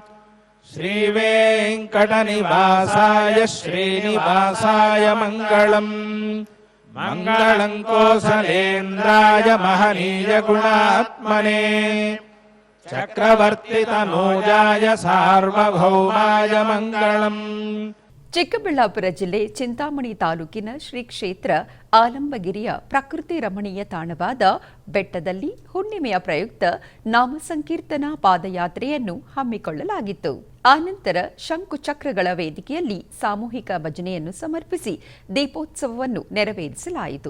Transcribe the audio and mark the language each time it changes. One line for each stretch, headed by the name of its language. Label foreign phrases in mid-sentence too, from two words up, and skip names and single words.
Sanskrit: ಶ್ರೀವೇಂಕಟನಿವಾಸಾಯ ಶ್ರೀನಿವಾಸಾಯ ಮಂಗಳಂ ಮಂಗಳಂ ಕೋಸಲೇಂದ್ರಾಯ ಮಹನೀಯ ಗುಣಾತ್ಮನೇ ಚಕ್ರವರ್ತಿತನೂಜಾಯ ಸಾರ್ವಭೌಮಾಯ ಮಂಗಳಂ.
Kannada: ಚಿಕ್ಕಬಳ್ಳಾಪುರ ಜಿಲ್ಲೆ ಚಿಂತಾಮಣಿ ತಾಲೂಕಿನ ಶ್ರೀ ಕ್ಷೇತ್ರ ಆಲಂಬಗಿರಿಯ ಪ್ರಕೃತಿ ರಮಣೀಯ ತಾಣವಾದ ಬೆಟ್ಟದಲ್ಲಿ ಹುಣ್ಣಿಮೆಯ ಪ್ರಯುಕ್ತ ನಾಮ ಸಂಕೀರ್ತನಾ ಪಾದಯಾತ್ರೆಯನ್ನು ಹಮ್ಮಿಕೊಳ್ಳಲಾಗಿತ್ತು. ಆನಂತರ ಶಂಕುಚಕ್ರಗಳ ವೇದಿಕೆಯಲ್ಲಿ ಸಾಮೂಹಿಕ ಭಜನೆಯನ್ನು ಸಮರ್ಪಿಸಿ ದೀಪೋತ್ಸವವನ್ನು ನೆರವೇರಿಸಲಾಯಿತು.